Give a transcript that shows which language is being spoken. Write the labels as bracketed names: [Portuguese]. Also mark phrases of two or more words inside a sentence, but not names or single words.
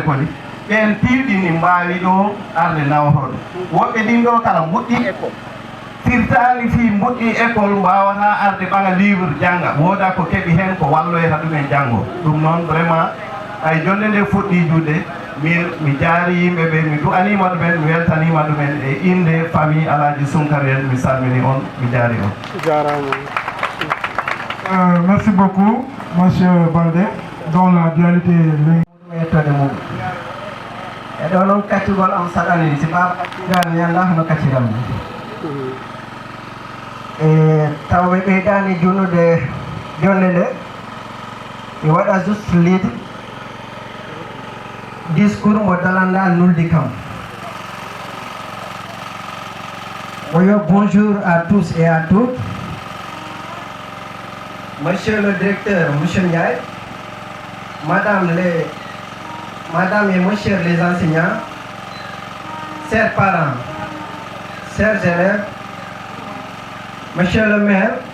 [Fula] Koli ɓen piɗini mbawi ɗo arde nawtoɗo woɓɓe ɗin ɗo kala mbuɗɗi école firtani fi mbuɗɗi école mbawata arde ɓaga livre jangga woda ko keeɓi hen ko walloyta ɗumen janggo ɗum noon vraiment ay jonde nde fuɗɗi juɗe mi jaari yimɓeɓe mi du'anima ɗumen mi weltanima ɗumen e inde famille Alaji Sunkarel mi salmini on mi jaari on jarama. [French] Merci beaucoup, monsieur Baldé, dont la dualité [Fula] mettode mum e ɗo noon kaccugol am saɗani si ɓaɓa kaccirani yanda hono kacciramni e tawɓe ɓeydani junnude jonde nde mi waɗa juste lide discours mo dalanda nuldi kam mo yo [French] bonjour à tous et à toutes. Monsieur le directeur, monsieur Ndiaye, madame et monsieur les enseignants, chers parents, chers élèves, monsieur le maire,